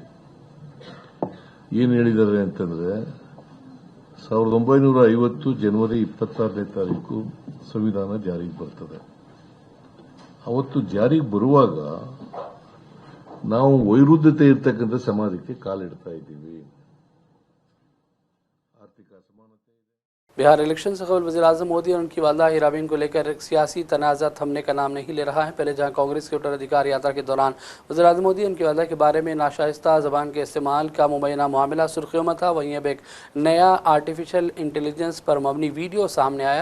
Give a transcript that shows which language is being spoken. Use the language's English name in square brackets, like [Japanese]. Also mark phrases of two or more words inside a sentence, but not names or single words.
[Kannada] ಏನು ಹೇಳಿದ್ದಾರೆ ಅಂತಂದ್ರೆ 1950 ಜನವರಿ 26ನೇ ತಾರೀಕು ಸಂವಿಧಾನ ಜಾರಿಗೆ ಬರ್ತದೆ. ಅವತ್ತು ಜಾರಿಗೆ ಬರುವಾಗ ನಾವು ವೈರುಧ್ಯತೆ ಇರ್ತಕ್ಕಂಥ ಸಮಾಜಕ್ಕೆ ಕಾಲಿಡ್ತಾ ಇದ್ದೀವಿ. ಆರ್ಥಿಕ ಅಸಮಾನತೆ. [Urdu] بہار الیکشن سے قبل وزیرِ اعظم مودی اور ان کی والدہ ہیرابین کو لے کر سیاسی تنازعہ تھمنے کا نام نہیں لے رہا ہے. پہلے جہاں کانگریس کے اترادھیکار یاترا کے دوران وزیرِ اعظم مودی اور ان کی والدہ کے بارے میں ناشائستہ زبان کے استعمال کا مبینہ معاملہ سرخیوں میں تھا، وہیں اب ایک نیا [English] artificial intelligence [Urdu] پر مبنی ویڈیو سامنے آیا.